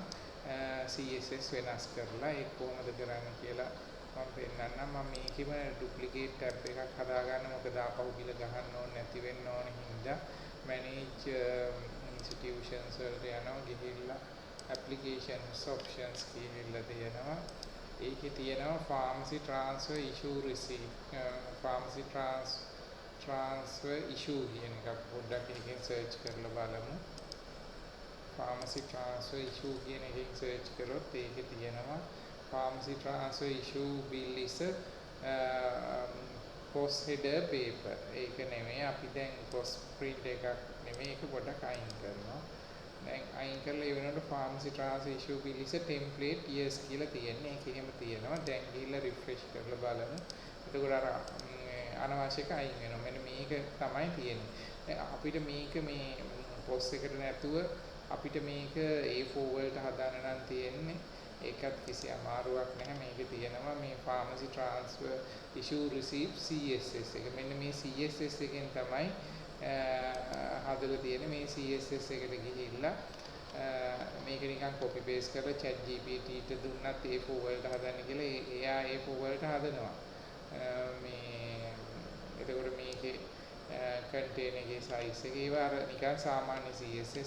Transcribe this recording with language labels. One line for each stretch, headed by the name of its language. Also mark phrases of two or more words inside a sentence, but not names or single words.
Sinhala: CSS වෙනස් කරලා ඒක කොහොමද කරන්නේ කියලා මම පෙන්නන්නම්. මම මේකෙම
English: duplicate tab
Sinhala: එකක් හදා ගන්න. මොකද ආපහු bill ගහන්න ඕනේ නැති වෙන්න ඕන හින්දා
English: manage institutions
Sinhala: වලට යනවා. ගිහිල්ලා
English: applications options
Sinhala: කියලා තියෙනවා. ඒකේ තියෙනවා
English: pharmacy transfer issue receipt pharmacy transfer issue
Sinhala: කියන එකක් පොඩ්ඩක් එකකින් search කරලා බලමු.
English: pharmacy transfer issue
Sinhala: කියන එකකින් search කරොත් ඒකේ තියෙනවා
English: pharmacy transfer issue bill is post header paper.
Sinhala: ඒක නෙමෙයි අපි දැන්
English: post print
Sinhala: එකක් නෙමෙයි ඒක පොඩ්ඩක් අයින් කරනවා. දැන් අයින් කරලා ඒ වෙනකොට
English: pharmacy transfer issue bill is a template yes
Sinhala: කියලා තියෙන්නේ. ඒක එහෙම තියෙනවා. දැන් ගිහිල්ලා refresh කරලා බලමු. එතකොට අර අනවශ්‍ය එක අයින් වෙනවා. මෙන්න මේක තමයි තියෙන්නේ. දැන් අපිට මේක මේ post එකට නැතුව අපිට මේක A4 වලට හදාන්න නම් තියෙන්නේ. ඒකත් කිසි අමාරුවක් නැහැ. මේකේ තියෙනවා මේ
English: pharmacy transfer issue receipt CSS
Sinhala: එක. මෙන්න මේ CSS එකෙන් තමයි හදලා තියෙන්නේ. මේ CSS එකට ගිහිල්ලා මේක නිකන්
English: copy paste
Sinhala: කරලා chat GPT ට දුන්නත් A4 වලට හදන්න කියලා එයා A4 වලට හදනවා. මේ එතකොට මේකේ contain එකේ size එක ඒවා අර නිකන් සාමාන්‍ය CSS.